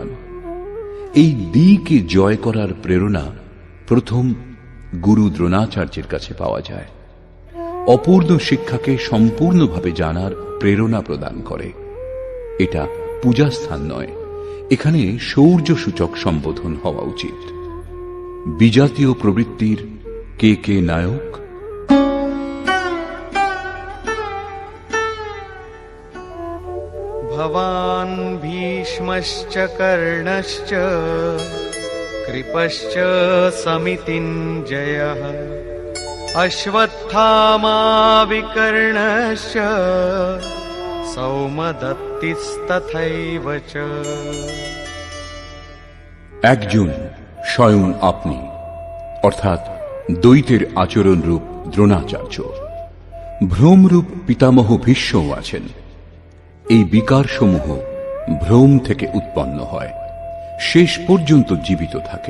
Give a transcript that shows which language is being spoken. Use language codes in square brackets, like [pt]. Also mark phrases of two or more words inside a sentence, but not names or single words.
[bn] এই দ্বিকে জয় করার প্রেরণা প্রথম গুরু দ্রোণাচার্যের কাছে পাওয়া যায়। অপূর্ণ শিক্ষাকে সম্পূর্ণভাবে জানার প্রেরণা প্রদান করে। এটা পূজাস্থান নয়, এখানে শৌর্য সূচক সম্বোধন হওয়া উচিত। বিজাতীয় প্রবৃত্তির কে কে নায়ক? [sa] भवान् भीष्मश्च कर्णश्च कृपश्च समितिञ्जयः अश्वत्थामा विकर्णश्च सौमदत्तिस्तथैव च। [bn] একজন স্বয়ং আপনি, অর্থাৎ দ্বৈতের আচরণ রূপ দ্রোণাচার্য। ভ্রমরূপ পিতামহ ভীষ্মও আছেন। এই বিকার সমূহ ভ্রম থেকে উৎপন্ন হয়, শেষ পর্যন্ত জীবিত থাকে।